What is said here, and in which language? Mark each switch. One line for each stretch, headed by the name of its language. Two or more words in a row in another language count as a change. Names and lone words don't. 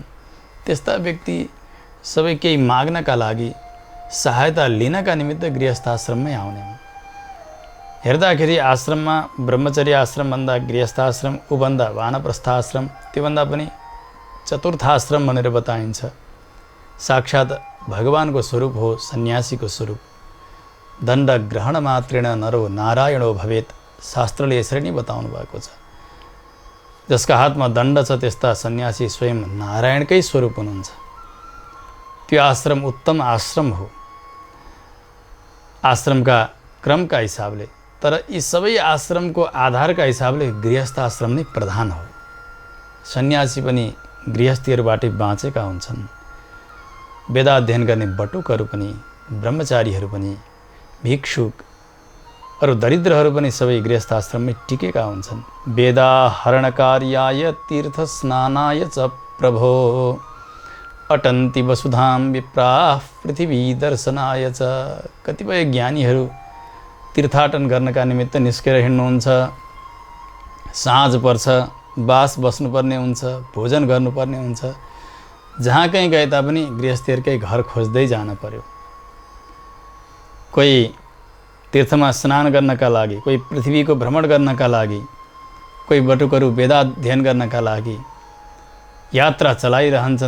Nepali: त्यस्ता व्यक्ति सबै केही माग्नका लागि, सहायता लिनका निमित्त गृहस्थाश्रममै आउने हुन्। हेर्दाखेरि आश्रममा ब्रह्मचर्य आश्रमभन्दा गृहस्थाश्रम, उभन्दा वानप्रस्थाश्रम, त्योभन्दा पनि चतुर्थाश्रम भनेर बताइन्छ। साक्षात् भगवानको स्वरूप हो सन्यासीको स्वरूप।
Sanskrit: दण्ड ग्रहण मात्रेण नरो नारायणो भवेत्,
Nepali: शास्त्रले यसरी नै बताउनु भएको छ। जसका हातमा दण्ड छ त्यस्ता सन्यासी स्वयं नारायणकै स्वरूप हुनुहुन्छ। त्यो आश्रम उत्तम आश्रम हो आश्रमका क्रमका हिसाबले। तर यी सबै आश्रमको आधारका हिसाबले गृहस्थ आश्रम नै प्रधान हो। सन्यासी पनि गृहस्थीहरूबाटै बाँचेका हुन्छन्। वेदाध्ययन गर्ने बटुकहरू पनि, ब्रह्मचारीहरू पनि, भिक्षुक अरू दरिद्रहरू पनि सबै गृहस्थाश्रममै टिकेका हुन्छन्।
Sanskrit: वेदाहरणकार्याय तीर्थस्नानाय च प्रभो अटन्ति वसुधाम विप्राः पृथ्वी दर्शनाय च।
Nepali: कतिपय ज्ञानीहरू तीर्थाटन गर्नका निमित्त निस्केर हिँड्नुहुन्छ। साँझ पर्छ, बास बस्नुपर्ने हुन्छ, भोजन गर्नुपर्ने हुन्छ। जहाँ कहीँ गए तापनि गृहस्थीहरूकै घर खोज्दै जान पर्यो। कोही तीर्थमा स्नान गर्नका लागि, कोही पृथ्वीको भ्रमण गर्नका लागि, कोही बटुकहरू वेदाध्ययन गर्नका लागि यात्रा चलाइरहन्छन्।